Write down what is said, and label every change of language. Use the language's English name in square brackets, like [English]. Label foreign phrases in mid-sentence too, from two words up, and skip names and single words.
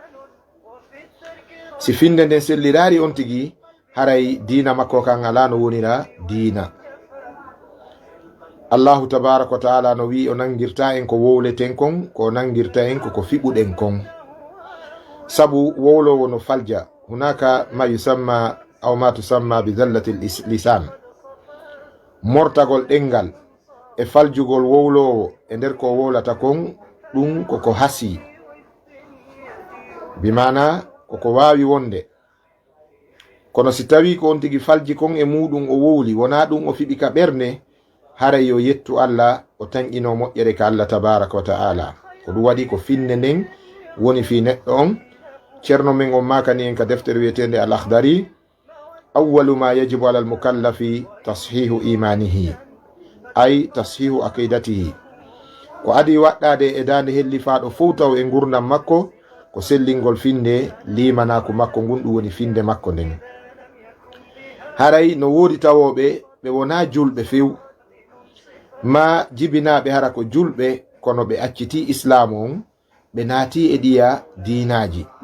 [Fula] Si finde nden sellirari on tigi haray diina makko kan ala no wonira diina. [Arabic] الله تبارك وتعالى [Fula] no wi o nangirta en ko wowleten kon, ko nangirta en ko fiɓuɗen kon. Sabu wowlowo no falja, [Arabic] هناك ما يسمى أو ما تسمى بزلة لسان, [Fula] mortagol ɗengal e faljugol wowlowo e nder ko wowlata kon ɗum koko hasi, bimana koko wawi wonde. Kono si tawi ko on tigi falji kon e muɗum o wowli, wona ɗum o fiɓi ka ɓernde, haray yo yettu Allah o tanƴino moƴƴere ka Allah [Arabic] تبارك وتعالى. [Fula] Ko ɗum waɗi ko finde nden woni fi neɗɗo on. Ceerno men on makani en ka deftere wiyetende al akhdari, [Arabic] أول ما يجب على المكلف تصحيح إيمانه, أي تصحيح عقيدته. [Fula] Ko adi waɗɗade e dande hellifaɗo fof taw e gurdam makko ko sellingol finde limanaku makko ngun, ɗum woni finde makko nden. Haray no wodi tawoɓe ɓe wona julɓe few, ma jibinaɓe hara ko julɓe, kono ɓe acciti islam on, ɓe naati e ɗiya diinaji.